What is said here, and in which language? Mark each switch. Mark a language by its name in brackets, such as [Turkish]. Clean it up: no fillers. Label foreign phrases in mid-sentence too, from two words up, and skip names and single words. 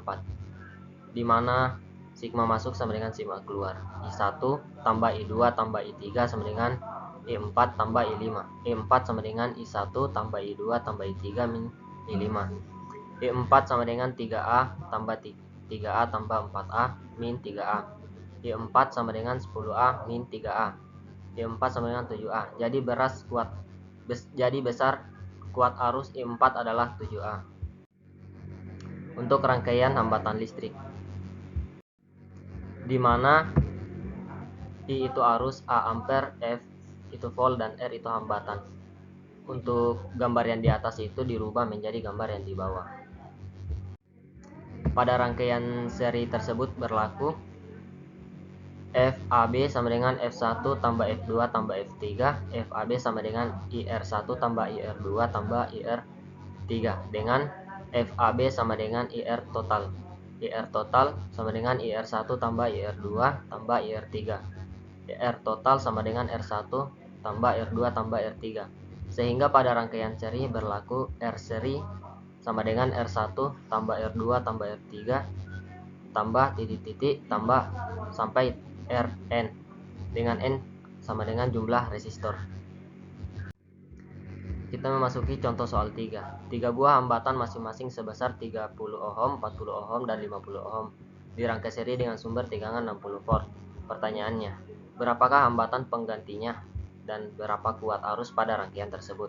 [Indonesian] Di mana sigma masuk sama dengan sigma keluar. I1 tambah I2 tambah I3 sama dengan I4 tambah I5. I4 sama dengan I1 tambah I2 tambah I3 min I5. I4 sama dengan 3A tambah 3A tambah 4A min 3A. I4 sama dengan 10A min 3A. I4 sama dengan 7A. Jadi besar kuat arus I4 adalah 7A. Untuk rangkaian hambatan listrik, di mana I itu arus, A ampere, F itu volt, dan R itu hambatan. Untuk gambar yang di atas itu dirubah menjadi gambar yang di bawah. Pada rangkaian seri tersebut berlaku FAB sama dengan F1 tambah F2 tambah F3, FAB sama dengan IR1 tambah IR2 tambah IR3, dengan FAB sama dengan IR total. IR total sama dengan IR1 tambah IR2 tambah IR3. IR total sama dengan R1 tambah R2 tambah R3. Sehingga pada rangkaian seri berlaku R seri sama dengan R1 tambah R2 tambah R3 tambah titik-titik tambah sampai Rn, dengan N sama dengan jumlah resistor. Kita memasuki contoh soal 3. 3 buah hambatan masing-masing sebesar 30 ohm, 40 ohm, dan 50 ohm dirangkai seri dengan sumber tegangan 60 volt. Pertanyaannya, berapakah hambatan penggantinya dan berapa kuat arus pada rangkaian tersebut?